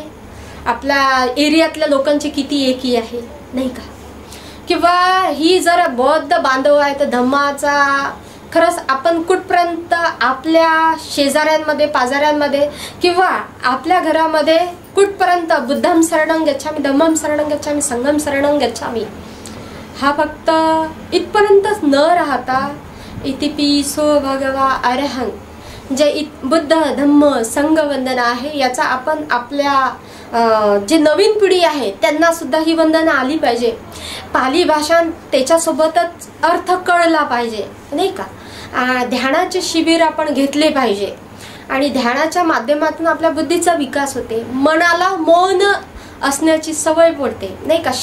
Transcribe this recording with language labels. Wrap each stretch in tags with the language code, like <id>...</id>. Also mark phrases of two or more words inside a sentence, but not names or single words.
<mr>आपल्या एरियातल्या लोकांची किती एकी आहे, नाही का. किंवा ही जर बौद्ध बांधव आहे तर धम्माचा खरंच आपण कुठपर्यंत आपल्या शेजाऱ्यांमध्ये, पाजाऱ्यांमध्ये किंवा आपल्या घरामध्ये कुठपर्यंत</mr> <pi>बुद्धम शरणं गच्छामि, धम्मम शरणं गच्छामि, संघम शरणं गच्छामि,</pi> <mr>हा फक्त इथपर्यंतच न राहता</mr> <pi>इतिपिसो भगवा अरहं,</pi> <mr>जे बुद्ध धम्म संघ वंदना आहे याचा आपण आपल्या जे नवीन पिढी आहे त्यांना सुद्धा ही वंदना आली पाहिजे. पाली भाषा त्याच्यासोबतच अर्थ कळला पाहिजे, नाही का. ध्यानाचे शिबिर आपण घेतले पाहिजे आणि ध्यानाच्या माध्यमातून आपल्या बुद्धीचा विकास होते, मनाला मौन असण्याची सवय पडते, नाही का.</mr>